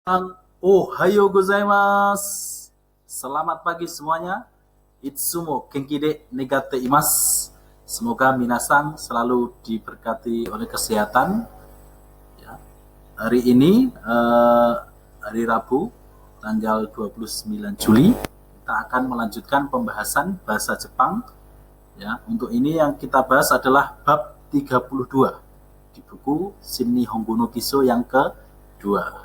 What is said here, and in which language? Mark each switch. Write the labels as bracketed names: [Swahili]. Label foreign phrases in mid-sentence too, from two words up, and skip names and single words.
[Japanese] おはようございます. [Indonesian] Selamat pagi semuanya. [Japanese] いつも元気で願っています. [Indonesian] Semoga minasang selalu diberkati oleh kesehatan. Ya. Hari ini hari Rabu tanggal 29 Juli kita akan melanjutkan pembahasan bahasa Jepang. Ya, untuk ini yang kita bahas adalah bab 32 di buku Shin Nihongo no Kiso yang kedua.